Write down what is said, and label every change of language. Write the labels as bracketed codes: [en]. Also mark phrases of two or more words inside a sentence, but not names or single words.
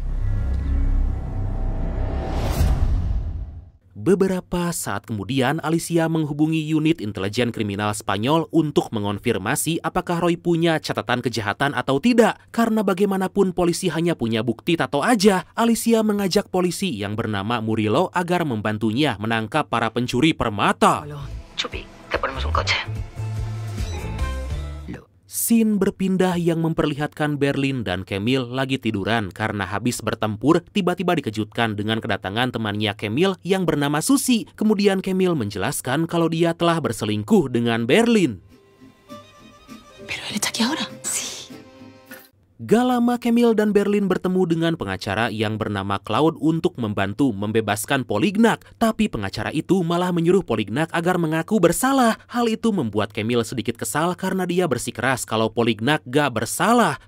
[id] Beberapa saat kemudian, Alicia menghubungi unit intelijen kriminal Spanyol untuk mengonfirmasi apakah Roy punya catatan kejahatan atau tidak. Karena bagaimanapun polisi hanya punya bukti tato aja, Alicia mengajak polisi yang bernama Murillo agar membantunya menangkap para pencuri permata. [es] Chupi, te ponemos un coche. [id] Scene berpindah yang memperlihatkan Berlin dan Camille lagi tiduran karena habis bertempur, tiba-tiba dikejutkan dengan kedatangan temannya Camille yang bernama Susi. Kemudian Camille menjelaskan kalau dia telah berselingkuh dengan Berlin. [es] Pero él está aquí ahora. [id] Gak lama Camille dan Berlin bertemu dengan pengacara yang bernama Claude untuk membantu membebaskan Polignac. Tapi pengacara itu malah menyuruh Polignac agar mengaku bersalah. Hal itu membuat Camille sedikit kesal karena dia bersikeras kalau Polignac gak bersalah.